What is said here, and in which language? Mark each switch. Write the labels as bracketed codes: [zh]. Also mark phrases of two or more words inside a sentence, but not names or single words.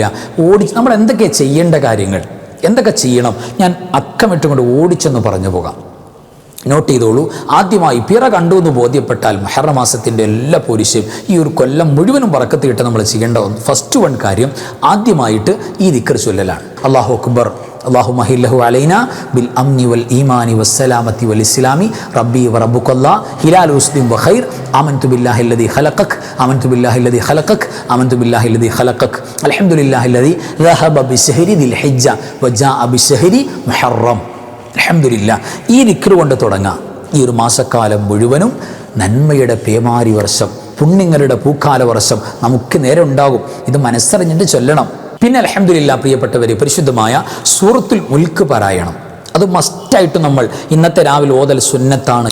[ml] നമ്മൾ എന്തൊക്കെ ചെയ്യേണ്ട കാര്യങ്ങൾ, എന്തൊക്കെ ചെയ്യണം, ഞാൻ അക്കമിട്ടുകൊണ്ട് ഓടിച്ചെന്ന് പറഞ്ഞു പോകാം. നോട്ട് ചെയ്തോളൂ. ആദ്യമായി പിറ കണ്ടു എന്ന് ബോധ്യപ്പെട്ടാൽ മുഹറം മാസത്തിൻ്റെ എല്ലാ പോരിശയും ഈ ഒരു കൊല്ലം മുഴുവനും ബറക്കത്ത് കിട്ടാൻ നമ്മൾ ചെയ്യേണ്ട [en] first one [ml] കാര്യം, ആദ്യമായിട്ട് ഈ ദിക്ർ ചൊല്ലലാണ്. [ar] الله أكبر, اللهم هله علينا بالامن والايمان والسلامه والاسلام ربي وربك الله هلال رشد وخير امنت بالله الذي خلقك امنت بالله الذي خلقك امنت بالله الذي خلقك الحمد لله الذي ذهب بشهر ذي الحجه وجاء بشهر محرم الحمد لله. [ml] ഈ ദിക്ർ കൊണ്ട് തുടങ്ങാം. ഈ ഒരു മാസക്കാലം മുഴുവനും നന്മയുടെ പേമാരി വർഷം, പുണ്യങ്ങളുടെ പൂക്കാല വർഷം നമുക്ക് നേരെ ഉണ്ടാകും. ഇത് മനസ്സറിഞ്ഞിട്ട് ചൊല്ലണം. പിന്നെ അൽഹംദുലില്ലാ പ്രിയപ്പെട്ടവരെ, പരിശുദ്ധമായ സൂറത്തുൽ മുൽക്ക് പാരായണം അത് മസ്റ്റായിട്ട് നമ്മൾ ഇന്നത്തെ രാവിലെ ഓതൽ സുന്നത്താണ്.